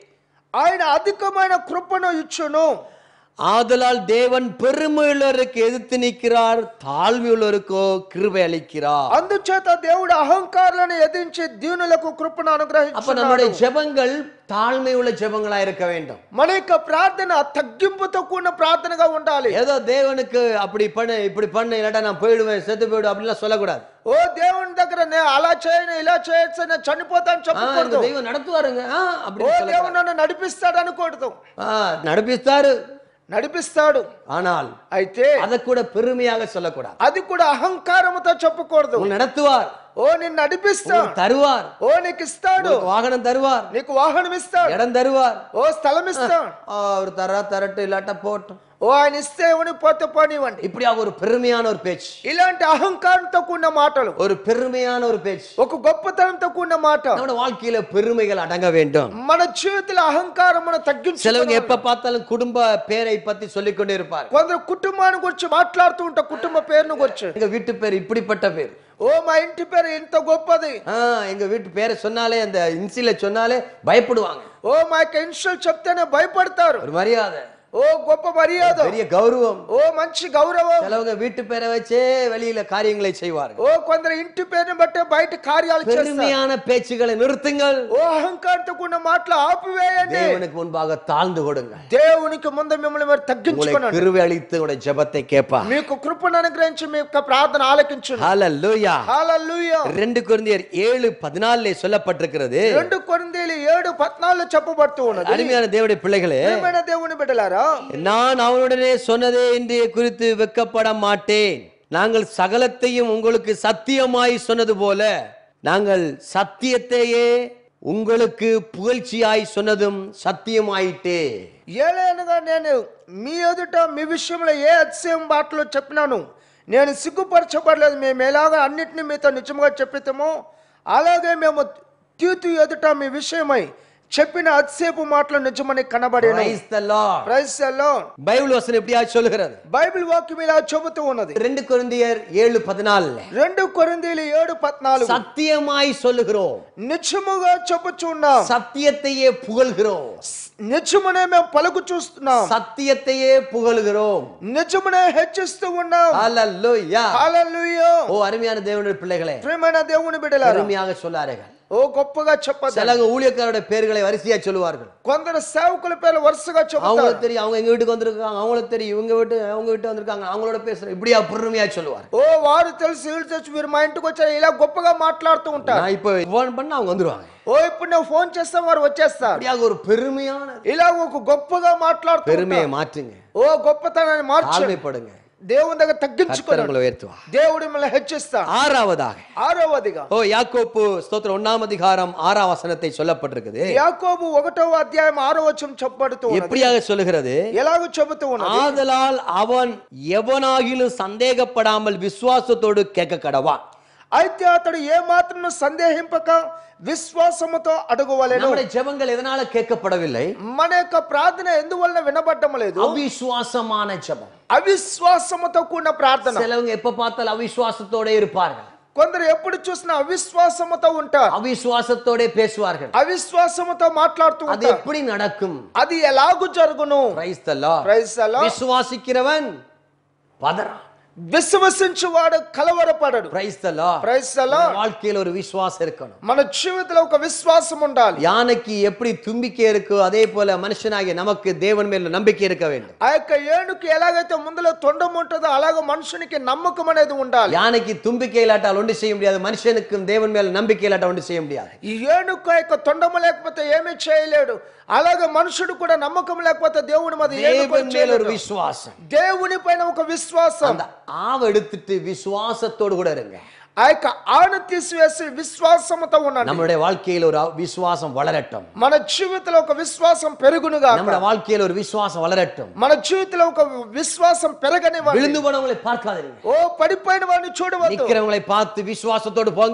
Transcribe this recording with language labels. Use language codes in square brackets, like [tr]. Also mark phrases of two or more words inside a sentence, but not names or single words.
[te] ఆయన అధికమైన కృపను ఇచ్చును. [ta] ஆதலால் தேவன் பெருமையுள்ளவருக்கு எதிர்த்து நிற்கிறார், தாழ்மையுள்ளவருக்கோ கிருபை அளிக்கிறார். [te] అందుచేత దేవుడు అహంకారులను ఎదిరించి దీనులకు కృపను [ta] அப்ப [te] అనుగ్రహించున్నాడు. [ta] நம்முடைய ஜெபங்கள் தாழ்மை உள்ள ஜெபங்களா இருக்க வேண்டும். [te] మన యొక్క ప్రార్థన తగ్గింపుతో కూడిన ప్రార్థనగా ఉండాలి. [ta] ஏதோ தேவனுக்கு அப்படி பண்ணு இப்படி பண்ணு இல்லாட்டா நான் போயிடுவேன் செத்து போயிடும் அப்படிலாம் சொல்லக்கூடாது. [te] ఓ దేవుని దగ్గర నేను అలా చేయను ఇలా చేయొచ్చు నేను చనిపోతాను చెప్పకూడదు. [ta] தெய்வம் நடத்துவாருங்க அப்படி [te] ఓ దేవుడు నన్ను నడిపిస్తాడు అనకూడదు. నడిపిస్తారు, నడిపిస్తాడు, [ta] ஆனால் [te] అయితే [ta] அதை கூட பெருமையாக சொல்லக்கூடாது. [te] అది కూడా అహంకారముతో చెప్పకూడదు. [ta] நடத்துவார், [te] ఓ నిన్ను నడిపిస్తాడు, [ta] தருவார், [te] ఓ నీకు ఇస్తాడు, [ta] வாகனம் தருவார், [te] నీకు వాహనం ఇస్తాడు, [ta] இடம் தருவார், [te] ఓ స్థలం ఇస్తాడు. [ta] அவர் தரட்டு இல்லாட்டா போட்டும், [te] ఓ ఆయన ఇస్తే ఇవ్వని పోతే పోనివ్వండి. [ta] இப்படியாக ஒரு பெருமையான ஒரு பேச்சு, [te] ఇలాంటి అహంకారంతో కూడిన మాటలు, [ta] ஒரு பெருமையான ஒரு பேச்சு. [te] ఒక గొప్పతనంతో కూడిన మాట. [ta] நம்ம வாழ்க்கையில பெருமைகள் அடங்க வேண்டும். [te] మన జీవితంలో అహంకారం మనం తగ్గించాలి. [ta] சிலவங்க எப்ப பார்த்தாலும் குடும்ப பேரை பத்தி சொல்லிக் கொண்டே இருப்பார். [te] కొందరు కుటుంబాన్ని గురించి మాట్లాడుతూ ఉంటారు, కుటుంబ పేరును గురించి. [ta] எங்க வீட்டு பேர் இப்படிப்பட்ட பேர், [te] ఓ మా ఇంటి పేరు ఇంత గొప్పది. [ta] எங்க வீட்டு பேரை சொன்னாலே அந்த இன்சில சொன்னாலே பயப்படுவாங்க. [te] ఓ మా యొక్క ఇన్షియల్ చెప్తేనే భయపడతారు. [ta] ஒரு மரியாதை, [te] ఓ గొప్ప మర్యాద, [ta] பெரிய கௌரவம். [te] ఓ మంచి గౌరవం. [ta] சிலவங்க வீட்டு பேரை வச்சே வெளியில காரியங்களை செய்வார்கள். [te] ఓ కొందరు ఇంటి పేరుని బట్టే బయట కార్యాలు చేస్తారు. [ta] பெருமையான பேச்சுகளை நிறுத்துங்கள். [te] ఓ అహంకారంతో కూడిన మాటలు ఆపివేయండి. [ta] தேவனுக்கு முன்பாக தாழ்ந்து கொடுங்க. [te] దేవునికి ముందు మిమ్మల్ని మీరు తగ్గించుకోండి. [ta] கிருபை அளித்து உங்களுடைய ஜெபத்தை கேட்பார். [te] మీకు కృపను అనుగ్రహించి మీ యొక్క ప్రార్థన ఆలకించును. [ta] ஹல்லேலூயா. [te] హల్లెలూయా. [ta] 2 கொரிந்தியர் 7:14 சொல்லப்பட்டிருக்கிறது. [te] 2 కొరింథీయులు 7:14 చెప్పబడుతూ ఉన్నది. [ta] அருமையான தேவனுடைய பிள்ளைகளே, [te] ప్రియమైన దేవుని బిడ్డలారా, [ta] நான் அவனுடனே சொன்னதே இன்றைய குறித்து வெட்கப்பட மாட்டேன். நாங்கள் சகலத்தையும் உங்களுக்கு சத்தியமாய் சொன்னது போல நாங்கள் சத்தியத்தையே உங்களுக்கு புகழ்ச்சியாய் சொன்னதும் சத்தியமாயிட்டே. [te] ఏలైనగా నేను మీ ఎదుట మీ విషయంలో ఏ అతిశయం బాటలో చెప్పినాను, నేను సిగ్గుపరచబడలేదు. మేము ఎలాగ అన్నిటిని మీతో నిజంగా చెప్పితేమో అలాగే మేము తీతు ఎదుట మీ విషయమై చెప్పిన అతిశయపు మాటలు నిజమని కనబడేను. [en] Praise the Lord. Praise the Lord. [ta] பைபிள் வசனம் எப்படியா சொல்லுகிறது? [te] బైబిల్ వాక్యం ఇలా చెబుతూ ఉన్నది. [ta] 2 கொரிந்தியர் 7:14 [te] 2 కొరింథీయులు 7:14 [ta] சத்தியமாய் சொல்லுகிறோம், [te] నిజముగా చెప్పుచున్నాం, [ta] சத்தியத்தையே புகழ்கிறோம், [te] నిజమునే మేము పలుకు చూస్తున్నాం, [ta] சத்தியத்தையே புகழ்கிறோம். [te] నిజమునే హెచ్చిస్తూ ఉన్నాం. [ta] ஹல்லேலூயா. [te] హల్లెలూయా. [ta] ஓ அருமையான தேவனுடைய பிள்ளைகளே, [te] ప్రియమైన దేవుని బిడ్డలారా, [ta] அருமையாக சொல்லார்கள். [te] ఓ ఓ గొప్పగా చెప్పొద్దు. [ta] சிலங்க ஊழியக்காரருடைய பேர்களை வரிசையா சொல்லுவார்கள். [te] కొందరు సేవకుల పేర్లు వరుసగా చెబుతారు. [ta] அவங்களுக்கு தெரியும் அவங்க எங்க வீட்டுக்கு வந்திருக்காங்க, அவங்களுக்கு தெரியும் இவங்க வீட்டு அவங்க வீட்டு வந்திருக்காங்க, அவங்களோட பேசுற இப்படியா பெருமையா சொல்லுவார். [te] ఓ వారు తెలుసు వీళ్ళు తెలుసు వీరు మా ఇంటికి వచ్చారు ఇలా గొప్పగా మాట్లాడుతూ ఉంటారు. [ta] நான் இப்போ ஃபோன் பண்ணா அவங்க வந்துருவாங்க. [te] ఓ ఇప్పుడు నేను ఫోన్ చేస్తా వారు వచ్చేస్తారు. [ta] அப்படியா ஒரு பெருமையான [te] ఇలా ఒక గొప్పగా మాట్లాడుతూ [ta] பெருமையை மாற்றுங்க. [te] ఓ గొప్పతనాన్ని మార్చండి. [ta] தாழ்மைப்படுங்க. [te] దేవుని దగ్గర తగ్గించుకోండి. [ta] கர்த்தர் உயர்த்துவார். [te] దేవుడు మిమ్మల్ని హెచ్చిస్తాడు. [ta] ஆறாவதாக [te] ఆరవదిగా [ta] யாக்கோப்பு ஸ்தோத்திரம் 1ஆம் அதிகாரம் 6ஆம் வசனத்தை சொல்லப்பட்டிருக்குது. [te] యాకోబు 1వ అధ్యాయం 6వ వచనం చెప్పబడుతూ ఉన్నది. [ta] எப்படியாக சொல்லுகிறது? [te] ఎలాగో చెబుతూ ఉన్నది. [ta] ஆதலால் அவன் எவனாகிலும் சந்தேகப்படாமல் விசுவாசத்தோடு கேட்க கடவான். [te] అయితే అతడు ఏ మాత్రం సందేహింపక విశ్వాసముతో అడుగువలెను. [ta] நம்முடைய ஜெபங்கள் எதனால கேட்கப்படவில்லை? [te] మన యొక్క ప్రార్థన ఎందువలన వినబడడం లేదు? [ta] அவிசுவாசமான ஜெபம். [te] అవిశ్వాసముతో కూడిన ప్రార్థన. [ta] சிலவங்க எப்ப பார்த்தாலும் அவிசுவாசத்தோட இருப்பார்கள். [te] కొందరు ఎప్పుడు చూసినా అవిశ్వాసముతో ఉంటారు. [ta] அவிசுவாசத்தோட பேசுவார்கள். [te] అవిశ్వాసముతో మాట్లాడుతూ [ta] அது [te] ఉంటారు. [ta] எப்படி நடக்கும்? [te] అది ఎలాగూ జరుగును? [en] Praise the Lord. Praise the Lord. [ta] விசுவாசிக்கிறவன் பதறான். [te] విశ్వసించువాడు కలవరపడడు. [en] Praise the Lord. Praise the Lord. [ta] வாழ்க்கையில ஒரு விசுவாசம் இருக்கணும். [te] మన జీవితంలో ఒక విశ్వాసం ఉండాలి. [ta] யானைக்கு எப்படி தும்பிக்கை இருக்கோ அதே போல மனுஷனாகிய நமக்கு தேவன் மேல நம்பிக்கை இருக்க வேண்டும். [te] ఆ యొక్క ఏనుగుకి ఎలాగైతే ముందులో తొండం ఉంటుందో అలాగే మనుషునికి నమ్మకం అనేది ఉండాలి. [ta] யானைக்கு தும்பிக்கை இல்லாட்டால் ஒன்று செய்ய முடியாது, மனுஷனுக்கும் தேவன் மேல நம்பிக்கை இல்லாட்டால் ஒன்று செய்ய முடியாது. [te] ఈ ఏనుగు యొక్క తొండము లేకపోతే ఏమీ చేయలేడు. అలాగే మనుషుడు కూడా నమ్మకం లేకపోతే దేవుని మీద [ta] தேவன் மேல ஒரு விசுவாசம். [te] దేవుని పైన ఒక విశ్వాసం. [ta] அந்த ஆவ எடுத்துட்டு விசுவாசத்தோடு கூட இருங்க. [te] ఆ యొక్క ఆను తీసివేసి విశ్వాసముతో ఉండండి. [ta] நம்மளுடைய வாழ்க்கையில ஒரு விசுவாசம் வளரட்டும். [te] మన జీవితంలో ఒక విశ్వాసం పెరుగునుగా. [ta] நம்மளுடைய வாழ்க்கையில ஒரு விசுவாసం வளரட்டும். [te] మన జీవితంలో ఒక విశ్వాసం పెరగనివ్వండి. [ta] விழுந்து போனவங்களை பார்க்காதீங்க. [te] ఓ పడిపోయిన వారిని చూడవద్దు. [ta] நிக்கிறவங்களை பார்த்து விசுவாசத்தோடு போங்க.